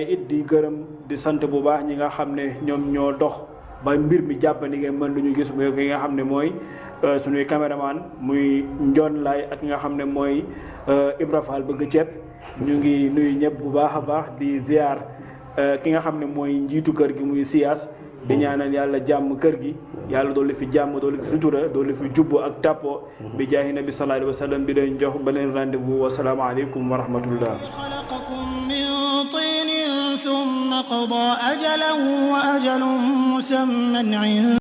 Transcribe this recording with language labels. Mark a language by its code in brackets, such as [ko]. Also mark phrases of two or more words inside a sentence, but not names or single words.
[wo] it di gërëm di sant bu baax ñi nga xam ne ñoom ñoo dox ba mbir mi jàppandi ngeen mën luñu gis mooy ki nga xam ne mooy suñuy caméraman muy Njoon Laay ak nga xam ne mooy Ibra Fall bëgg ceeb ñu ngi nuyu ñëpp bu baax a baax di ziar ki nga xam ne mooy njiitu kër gi muy Siyaas di ñaanal yàlla jàmm kër gi yàlla doolu fi jàmm doolu fi sutura doolu fi jubbo ak tàppo bi jaahi nabi [ar] صلى الله عليه وسلم [wo] di leen jox ba leen rendez-vous [ar] والسلام عليكم ورحمة الله ثم قضى أجلا وأجل مسمى عنده